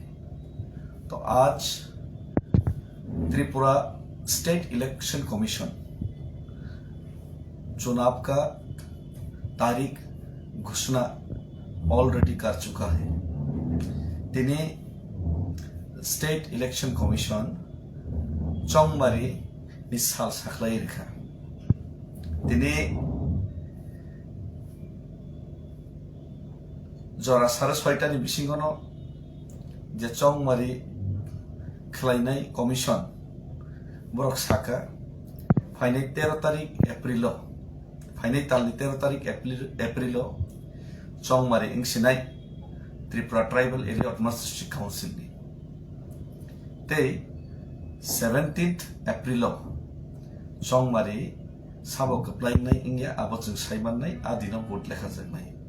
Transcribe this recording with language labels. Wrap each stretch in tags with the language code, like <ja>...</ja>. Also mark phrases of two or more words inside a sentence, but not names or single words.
<hi>तो आज त्रिपुरा स्टेट इलेक्शन कमीशन चुनाव का तारीख घोषणा ऑलरेडी कर चुका है।</hi> <trp>तिने स्टेट इलेक्शन कमीशन चौंगमारी नि साल साखलाई रेखा तिने जरा सारे छयटा नि बिसिंगनो जे चौंगमारी खलायनाय कमीशन बरक साका फाइनाय 13 तारिख एप्रिल फाइनाय तालनि 13 तारिख एप्रिल चौंगमारी इंसिनाय त्रिपुरा ट्राइबल एरिया ऑटोनोमस डिस्ट्रिक्ट काउंसिल नि ते 17th एप्रिल चौंगमारी साबो गप्लायनाय इंगिया आबोजों सायमाननाय आदिनाव भोट लेखा जोंनाय</trp>